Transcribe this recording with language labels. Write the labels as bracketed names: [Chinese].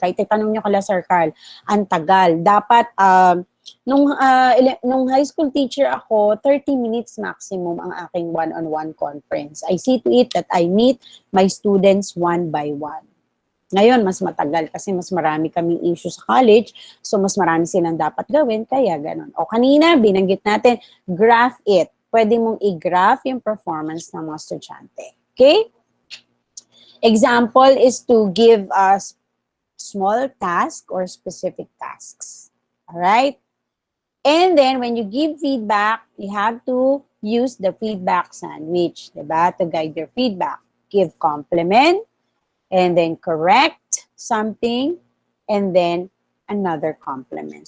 [Filipino] Kahit itanong nyo kala Sir Carl, ang tagal. Dapat, nung high school teacher ako, 30 minutes maximum ang aking one-on-one conference. [English] I see to it that I meet my students one by one. [Filipino] Ngayon, mas matagal kasi mas marami kaming issue sa college, so mas marami silang dapat gawin, kaya ganun. O kanina, binanggit natin, [English] graph it. [Filipino] Pwede mong i-graph yung performance ng mga estudyante. Okay? [English] Example is to give us small task or specific tasks. Alright? And then, when you give feedback, you have to use the feedback sandwich, diba? To guide your feedback. Give compliment, and then correct something, and then another compliment.